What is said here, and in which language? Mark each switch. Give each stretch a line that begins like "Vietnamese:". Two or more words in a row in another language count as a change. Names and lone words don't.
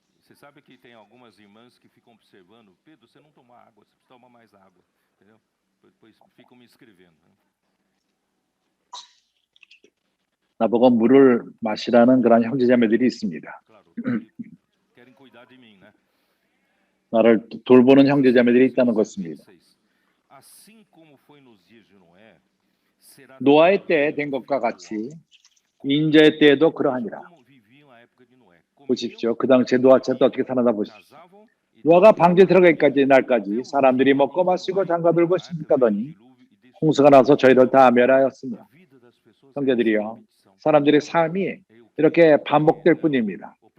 Portuguese: Você sabe que tem algumas irmãs que ficam observando, Pedro, você não toma água, você precisa tomar mais água, entendeu? Depois ficam me escrevendo.
Korean: 나보고 물을 마시라는 그런 형제자매들이 있습니다.
Portuguese: Claro, querem cuidar de mim, né?
Korean: 나를 돌보는 형제자매들이 있다는 것입니다.
Portuguese: Assim como foi nos dias de Noé, será
Korean: 노아의 때에 된 것과 같이 인자의 때에도 그러하니라.
Portuguese: como viviam a época de Noé.
Korean: 보십시오. 그 당시에 노아 때 어떻게 사나다 보십시오. 노아가 방주에 들어가기까지 날까지 사람들이 먹고 마시고 장가들고 신축하더니 홍수가 나서 저희를 다 멸하였으며, 형제들이여, 사람들의 삶이 이렇게 반복될 뿐입니다.